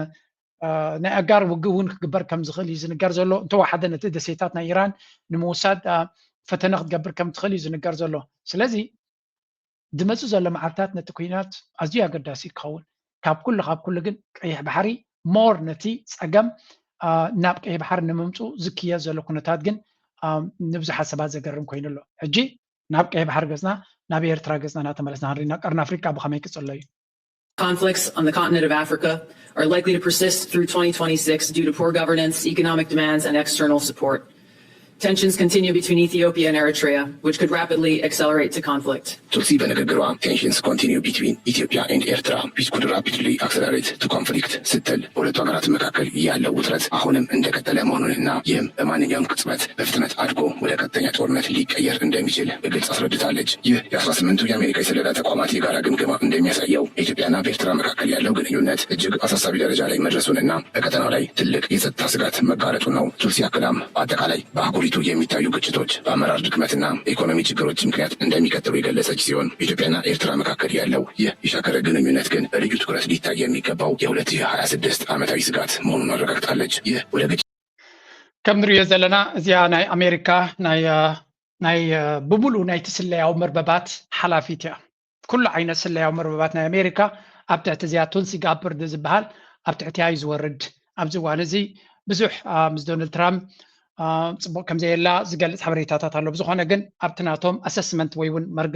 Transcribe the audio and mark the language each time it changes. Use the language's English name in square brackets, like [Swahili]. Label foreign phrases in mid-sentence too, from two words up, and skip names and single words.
[Tigrinya] ናይ ኣጋር ውግእ እውን ክግበር ከም ዝኽእል እዩ ዝንገር ዘሎ እንተወሓደ ነቲ ደሴታት ናይ ኢራን ንምውሳድ ፈተነ ክትገብር ከም ትኽእል እዩ ዝንገር ዘሎ ስለዚ ድመፁ ዘሎ መዓልታት ነቲ ኩናት ኣዝዩ ኣገዳሲ ክኸውን ካብ ኩሉ ግን ቀይሕ ባሕሪ ሞር ነቲ ፀገም ናብ ቀይሕ ባሕሪ ንምምፁ ዝክየድ ዘሎ ኩነታት ግን ንብዙሓት ሰባት ዘገርም ኮይኑ ኣሎ ሕጂ ናብ ቀይሕ ባሕሪ ገፅና ናብ ኤርትራ ገፅና እናተመለስና ንሪኢና ቀርኒ ኣፍሪካ ብኸመይ ክፅሎ እዩ [English] Conflicts on the continent of Africa are likely to persist through 2026 due to poor governance, economic demands, and external support. Tensions continue between Ethiopia and Eritrea, which could rapidly accelerate to conflict. Tulsi በንግግሯ tensions continue between Ethiopia and Eritrea, which could rapidly accelerate to conflict [Amharic] ስትል በሁለቱ ሀገራት መካከል ያለው ውጥረት አሁንም እንደቀጠለ መሆኑንና ይህም በማንኛውም ቅጽበት በፍጥነት አድጎ ወደ ቀጥተኛ ጦርነት ሊቀየር እንደሚችል በግልጽ አስረድታለች። ይህ የ18ቱ የአሜሪካ የስለላ ተቋማት የጋራ ግምገማ እንደሚያሳየው በኢትዮጵያና በኤርትራ መካከል ያለው ግንኙነት እጅግ አሳሳቢ ደረጃ ላይ መድረሱንና በቀጠናው ላይ ትልቅ የጸጥታ ስጋት መጋረጡ ነው። ቱልሲ አክላም በአጠቃላይ በአህጉሪቱ የሚታዩ ግጭቶች በአመራር ድክመትና ኢኮኖሚ ችግሮች ምክንያት እንደሚቀጥሉ የገለጸች ሲሆን በኢትዮጵያና ኤርትራ መካከል ያለው ይህ የሻከረ ግንኙነት ግን በልዩ ትኩረት ሊታይ የሚገባው የ2026 ዓመታዊ ስጋት መሆኑን አረጋግጣለች። ይህ ወደ ግጭት [Tigrinya] ከም ንሪኦ ዘለና እዚኣ ናይ ኣሜሪካ ናይ ብሙሉእ ናይቲ ስለያዊ መርበባት ሓላፊት እያ ኩሉ ዓይነት ስለያዊ መርበባት ናይ ኣሜሪካ ኣብ ትሕቲ እዚኣ ቱልሲ ጋበርድ ዝበሃል ኣብ ትሕቲያ እዩ ዝወርድ ኣብዚ እዋን እዚ ብዙሕ ምስ ዶናልድ ትራምፕ ጽቡቅ ከም ዘየላ ዝገልጽ ሓበሬታታት ኣሎ ብዝኾነ ግን ኣብቲ ናቶም ኣሰስመንት ወይ እውን